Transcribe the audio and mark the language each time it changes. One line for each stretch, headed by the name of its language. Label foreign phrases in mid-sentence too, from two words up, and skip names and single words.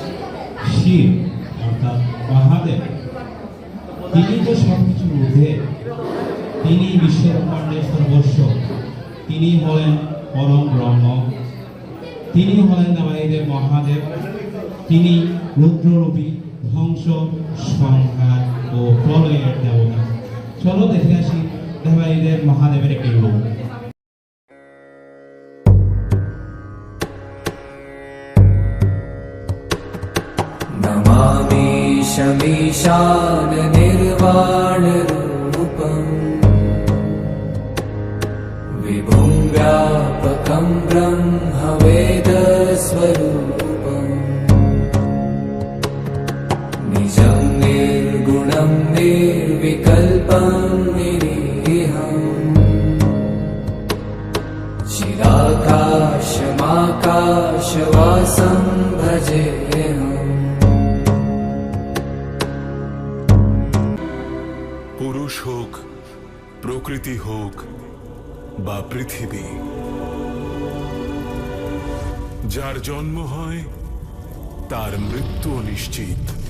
Bangla: শিব অর্থাৎ মহাদেব, তিনি তো সবকিছুর ঊর্ধ্বে, তিনি বিশ্বব্রহ্মাণ্ডের সর্বস্ব, তিনি হলেন পরম ব্রহ্ম, তিনি হলেন দেবাদিদেব মহাদেব, তিনি রুদ্ররূপী ধ্বংস, সংহার ও প্রলয়ের দেবতা। চলো দেখে আসি দেবাদিদেব মহাদেবের একটি রূপ।
Sanskrit: नमामि शमीशान निर्वाण रूपम् विभुं व्यापकं ब्रह्म वेद स्वरूपम् निजं निर्गुणं निर्विकल्पं निरीहम् चिराकाशमाकाशवासं भजेऽहम्।
Bangla: পুরুষ হোক, প্রকৃতি হোক বা পৃথিবী, যার জন্ম হয় তার মৃত্যু নিশ্চিত।